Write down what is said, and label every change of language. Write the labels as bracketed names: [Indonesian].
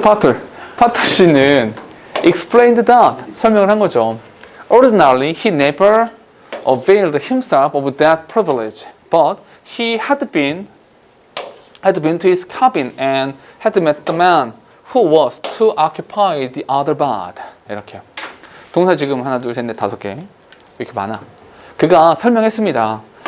[Korean] Potter 씨는 [English] explained that, [Korean] 설명을 한 거죠. [English] Ordinarily, he never availed himself of that privilege, but he had been to his cabin and had met the man who was to occupy the other bed. [Korean] 이렇게요. 동사 지금 하나, 둘, 셋, 넷, 5개. 왜 이렇게 많아? 그가 설명했습니다.